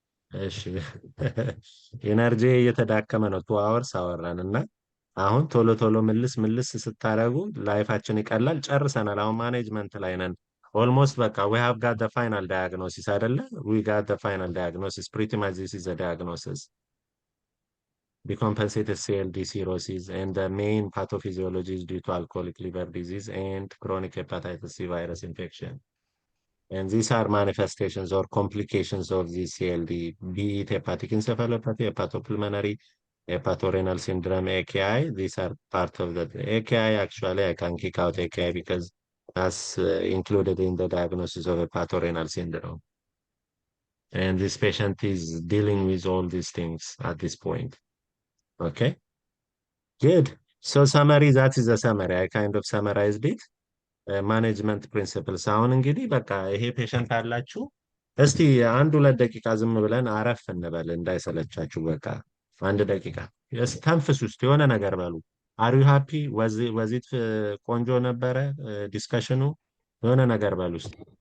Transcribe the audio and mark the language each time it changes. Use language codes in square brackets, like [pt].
[am] እሺ ኤነርጂ እየተዳከመ ነው። 2 hours አወራን እና አሁን ቶሎ ቶሎ ምልስ ስታረጉ ላይፋችን ይቀላል። ጨርሰናል። አሁን ማኔጅመንት ላይ ነን። ኦልሞስት በቃ [en] we have got the final diagnosis [am] አይደለ? [en] We got the final diagnosis. Pretty much this is the diagnosis. Decompensated CLD cirrhosis, and the main pathophysiology is due to alcoholic liver disease and chronic hepatitis C virus infection. And these are manifestations or complications of this CLD, be it hepatic encephalopathy, hepatopulmonary, hepatorenal syndrome, AKI. These are part of the AKI. Actually, I can kick out AKI because that's included in the diagnosis of hepatorenal syndrome. And this patient is dealing with all these things at this point. Okay, good. So summary, that is the summary. I kind of summarized it. [am] ማኔጅመንት ፕሪንሲፕልስ አሁን እንግዲህ በቃ ይሄ ፔሸንት አላችሁ። እስቲ 1-2 ደቂቃ ዝም ብለን አረፍ እንበል እንዳይሰለቻችሁ። በቃ 1 ደቂቃ ተንፍሱ ውስጥ የሆነ ነገር በሉ። [en] አር ዩ ሃፒ? [am] ወዚት ቆንጆ ነበረ ዲስከሽኑ? የሆነ ነገር በሉ ውስጥ።